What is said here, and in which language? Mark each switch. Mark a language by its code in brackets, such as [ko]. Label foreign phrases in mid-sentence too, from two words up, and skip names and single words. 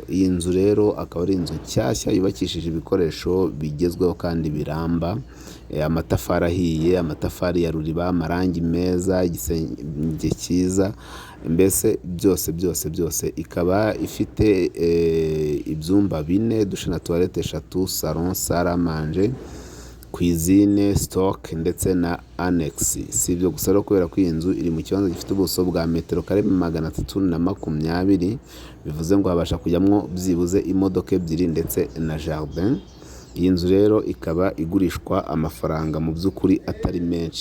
[rw] Iyi nzu rero akaba ari inzu nshyashya yubakishije ibikoresho bigezweho kandi biramba, amatafari ahiye, amatafari ya ruriba, amarangi meza, igisenge cyiza, mbese byose. Ikaba ifite ibyumba 4, dushe na [fr] toilette 3, salon, salle à manger, cuisine, stock [rw] ndetse na annex. Si ibyo gusa rero, kubera ko iyi nzu iri mu kibanza gifite ubuso bwa metero kare 320, bivuze ngo habasha kujyamwo byibuze imodoka 2 ndetse na jardin. Iyi nzu rero ikaba igurishwa amafaranga mu by'ukuri atari menshi.